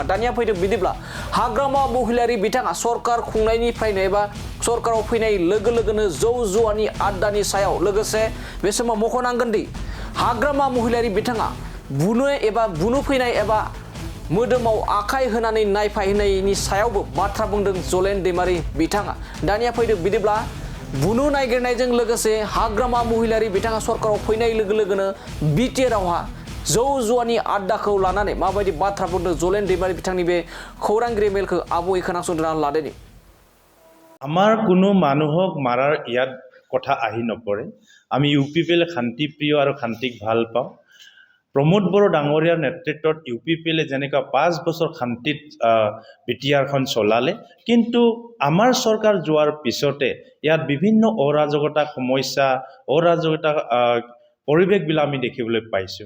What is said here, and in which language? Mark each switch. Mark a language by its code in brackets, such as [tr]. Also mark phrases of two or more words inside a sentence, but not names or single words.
[brx] दानिया फैदों बिदिब्ला हाग्रामा महिलारि बिथाङा सरकार खुंनायनिफ्रायनो एबा सरकाराव फैनाय लोगो लोगोनो जौ जुवानि आड्डानि सायाव लोगोसे बे समाव मख'नांगोन दि हाग्रामा महिलारि बिथाङा बुनो फैनाय एबा मोदोमाव आखाइ होनानै नायफायहैनायनि सायावबो बाथ्रा बुंदों जलेन दैमारि बिथाङा। दानिया फैदों बिदिब्ला बुनो नागिरनायजों लोगोसे हाग्रामा महिलारि बिथाङा सरकाराव फैनाय लोगो लोगोनो बिटिआरआवहा जौ जुवानि आड्डाखौ लानानै माबायदि बाथ्रा बुंदों जलेन दैमारि बिथांनि बे खौरांगिरि मेलखौ आबुङै खोनासंदों लादोनि। [as] আমাৰ কোনো মানুহক মাৰাৰ ইয়াত কথা আহি নপৰে। আমি ইউপিপিএল শান্তিপ্ৰিয় আৰু শান্তিক ভাল পাওঁ। প্ৰমোদ বড়ো ডাঙৰীয়াৰ নেতৃত্বত ইউপিপিএলে যেনেকুৱা 5 বছৰ শান্তিত বিটিআৰখন চলালে, কিন্তু আমাৰ চৰকাৰ যোৱাৰ পিছতে ইয়াত বিভিন্ন অৰাজকতা সমস্যা, অৰাজকতা পৰিৱেশবিলাক আমি দেখিবলৈ পাইছোঁ।